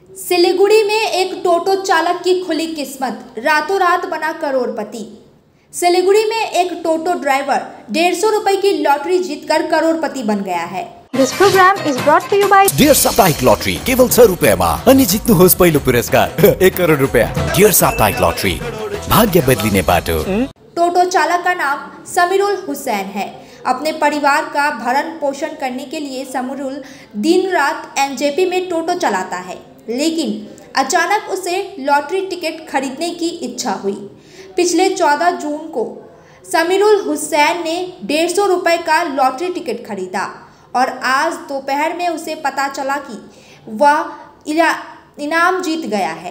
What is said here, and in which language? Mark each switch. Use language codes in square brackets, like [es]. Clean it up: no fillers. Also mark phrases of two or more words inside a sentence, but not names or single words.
[hi] सिलीगुड़ी में एक टोटो चालक की खुली किस्मत, रातों रात बना करोड़पति। सिलीगुड़ी में एक टोटो ड्राइवर 150 रुपए की लॉटरी जीतकर करोड़पति बन गया है। [en] This program is brought to you by [ne] डियर साप्ताहिक लॉटरी केवल 6 रुपैयाँमा अनि जित्नुहोस् पहिलो पुरस्कार 1 करोड रुपैयाँ। डियर साप्ताहिक लॉटरी, भाग्य बदलिने बाटो। [hi] टोटो चालक का नाम समीरुल हुसैन है। अपने परिवार का भरण पोषण करने के लिए समीरुल दिन रात एनजेपी में टोटो चलाता है, लेकिन अचानक उसे लॉटरी टिकट खरीदने की इच्छा हुई। पिछले 14 जून को समीरुल हुसैन ने 150 रुपए का लॉटरी टिकट खरीदा और आज दोपहर में उसे पता चला कि वह इनाम जीत गया है।